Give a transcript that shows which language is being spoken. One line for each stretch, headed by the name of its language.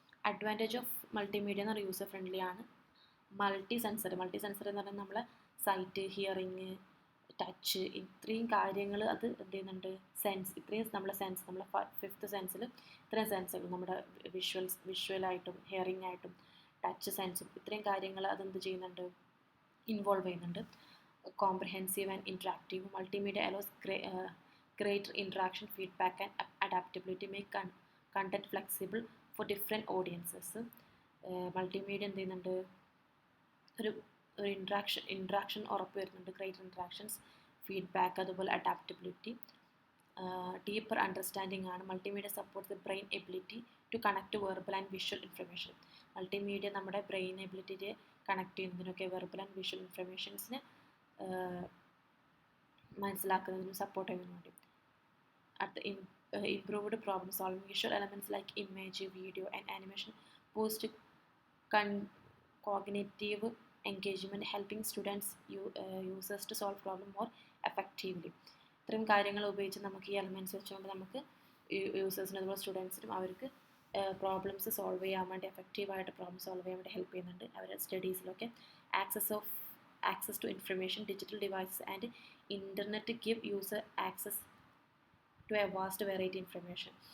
Malayalam: Advantage of multimedia എന്ന് പറഞ്ഞാൽ user friendly ആണ്. മൾട്ടി സെൻസർ എന്ന് പറഞ്ഞാൽ നമ്മളെ സൈറ്റ്, ഹിയറിങ്, ടച്ച്, ഇത്രയും കാര്യങ്ങൾ അത് എന്ത് ചെയ്യുന്നുണ്ട്? ഇത്രയും നമ്മളെ നമ്മളെ 5th സെൻസിൽ ഇത്രയും സെൻസുകൾ, നമ്മുടെ വിഷ്വലായിട്ടും ഹിയറിംഗ് ആയിട്ടും ടച്ച് സെൻസും ഇത്രയും കാര്യങ്ങൾ അതെന്ത് ചെയ്യുന്നുണ്ട്? ഇൻവോൾവ് ചെയ്യുന്നുണ്ട്.
English: Comprehensive and interactive. Multimedia allows greater interaction, feedback and adaptability, make content flexible for different audiences.
Malayalam: Multimedia എന്ത് ചെയ്യുന്നുണ്ട്? ഒരു ഇൻട്രാക്ഷൻ ഉറപ്പ് വരുന്നുണ്ട്.
English: Greater interactions, feedback, അതുപോലെ adaptability, deeper understanding ആണ്. Multimedia support the brain ability to connect verbal and visual information.
Malayalam: Multimedia നമ്മുടെ brain എബിലിറ്റിയെ connect ചെയ്യുന്നതിനൊക്കെ verbal and visual ഇൻഫർമേഷൻസിനെ മനസ്സിലാക്കുന്നതിനും support ചെയ്യുന്നതിന് വേണ്ടി.
English: അടുത്ത improved problem solving. Visual elements like image, video and animation boost cognitive engagement, helping students users to solve problem more effectively.
Malayalam: ഇത്തരം കാര്യങ്ങൾ ഉപയോഗിച്ച് നമുക്ക് ഈ എലമെൻറ്റ്സ് വെച്ചുകൊണ്ട് നമുക്ക് യൂസേഴ്സിനും അതുപോലെ സ്റ്റുഡൻസിനും അവർക്ക് പ്രോബ്ലംസ് സോൾവ് ചെയ്യാൻ വേണ്ടി എഫക്റ്റീവായിട്ട് പ്രോബ്ലം സോൾവ് ചെയ്യാൻ വേണ്ടി ഹെൽപ്പ് ചെയ്യുന്നുണ്ട്. അവരുടെ സ്റ്റഡീസിലൊക്കെ
English: Access to information, digital devices and internet give user access to a vast variety information.